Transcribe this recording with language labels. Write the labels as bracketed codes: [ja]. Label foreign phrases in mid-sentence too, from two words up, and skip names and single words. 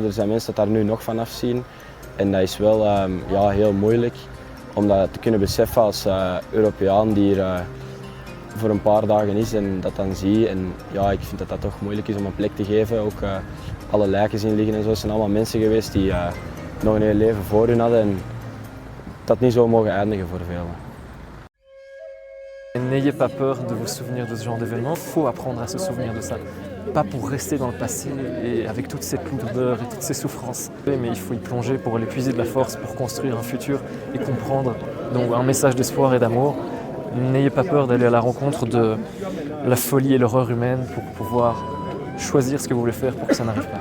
[nl] Er zijn mensen dat daar nu nog van afzien. En dat is wel heel moeilijk om dat te kunnen beseffen als Europeaan die hier voor een paar dagen is en dat dan zie. En ik vind dat dat toch moeilijk is om een plek te geven. Ook alle lijken zien liggen en zo. Het zijn allemaal mensen geweest die nog een heel leven voor hun hadden en dat niet zo mogen eindigen voor velen. [fr] N'ayez pas peur de vous souvenir de ce genre d'événement, il faut apprendre à se souvenir de ça. Pas pour rester dans le passé et avec toute cette lourdeur et toutes ces souffrances, mais il faut y plonger pour l'épuiser de la force, pour construire un futur et comprendre. Donc un message d'espoir et d'amour. N'ayez pas peur d'aller à la rencontre de la folie et l'horreur humaine pour pouvoir choisir ce que vous voulez faire pour que ça n'arrive pas.